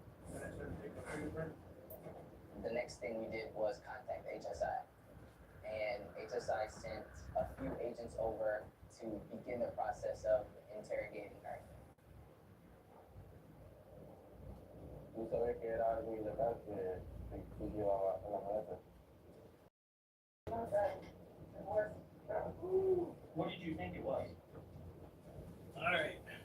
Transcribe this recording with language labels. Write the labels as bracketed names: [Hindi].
[English] The next thing we did was contact HSI. And HSI sent a few agents over to begin the process of interrogating her. [Spanish] Tú sabes que era algo ilegal que tú llevabas en la maleta. [English] What did you think it was? All right.